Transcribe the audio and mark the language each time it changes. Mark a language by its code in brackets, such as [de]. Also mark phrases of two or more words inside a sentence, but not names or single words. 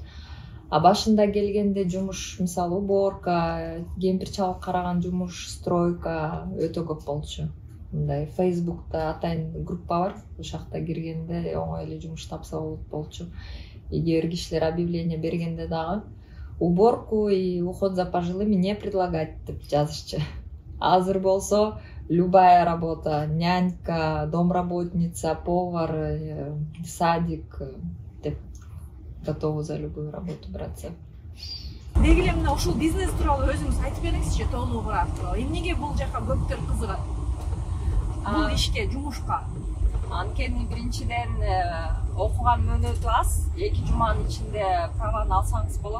[ky] А башында келгенде жумуш, мисалы уборка, кемпир чалып караган жумуш, стройка өтө көп болчу. Мындай Facebook'та атайын группа бар. Ошол жакта киргенде оңой эле жумуш тапса болчу. Эгер кишилер объявление бергенде дагы [ru] уборку и уход за пожилыми не предлагать [ky] деп жазышчу. Азыр болсо [ru] любая работа, нянька, домработница, повар, садик [ky] деп [ru] готовы за любую работу браться. [ky] Деги эле мына ушул бизнес тууралуу өзүңүз айтып бериңизчи толугураак. Эмнеге бул жака көптөр кызыгат? Бул ишке, жумушка. Анткени биринчиден окуган мөөнөтү аз, 2 жуманын ичинде праваны алсаңыз болот.